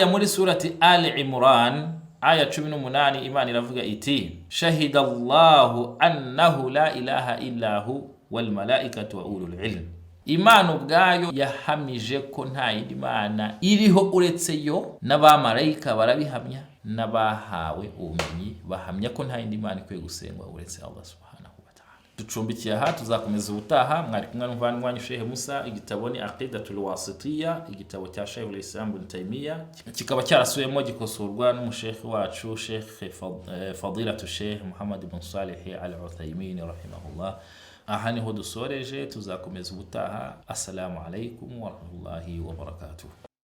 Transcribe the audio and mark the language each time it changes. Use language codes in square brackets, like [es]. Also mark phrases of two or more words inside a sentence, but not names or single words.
[rw] muri surati Ali Imran aya 18 Imana iravuga iti [ar] شهد الله أنه لا إله إلا هو والملائكة وأولو العلم [rw] Imana ubwayo yahamije ko nta yindi Mana iriho uretse yo n'abamarayika barabihamya n'abahawe ubumenyi bahamya ko nta yindi Mana ikwiye gusengwa uretse [ar] الله سبحانه وتعالى [rw] ducumbikiye aha, tuzakomeza ubutaha. Mwari kumwe n'umuvandimwe Sheikh Moussa. Igitabo ni Aqidatul Wasitiyya, igitabo cya Sheikh al-Islam Ibn Taymiyyah, kikaba cyarasubiyemo gikosorwa n'umusheikh wacu Sheikh Fadilatu Sheikh Muhammad ibn Salih al-Uthaymin rahimahullah. Aha niho dusoreje, tuzakomeza ubutaha. [ar] السلام عليكم ورحمة الله وبركاته.